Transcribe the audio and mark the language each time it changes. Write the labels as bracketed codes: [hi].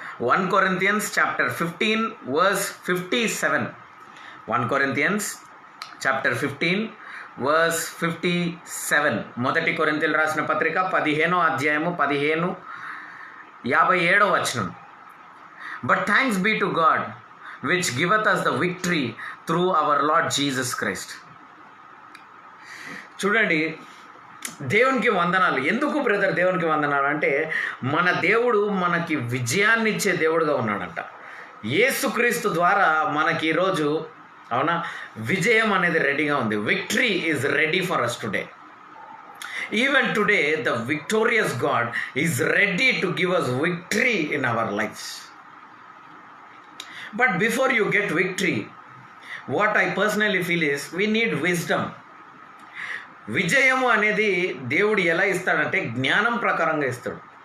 [en] 1 Corinthians chapter 15 verse 57. 1 Corinthians chapter 15 verse 57. [te] 1 కొరింథీయులు రాసిన పత్రిక 15వ అధ్యాయము 57వ వచనం. [en] But thanks be to God which giveth us the victory through our Lord Jesus Christ. [te] చూడండి, దేవునికి వందనాలు. ఎందుకు బ్రదర్ దేవునికి వందనాలు అంటే, మన దేవుడు మనకి విజయాన్ని ఇచ్చే దేవుడుగా ఉన్నాడంట. యేసుక్రీస్తు ద్వారా మనకి ఈరోజు అవునా విజయం అనేది రెడీగా ఉంది. [en] Victory is ready for us today. Even today the victorious God is ready to give us victory in our lifes. But before you get victory, what I personally feel is we need wisdom. [te] విజయము అనేది దేవుడు ఎలా ఇస్తాడంటే జ్ఞానం ప్రకారంగా ఇస్తాడు.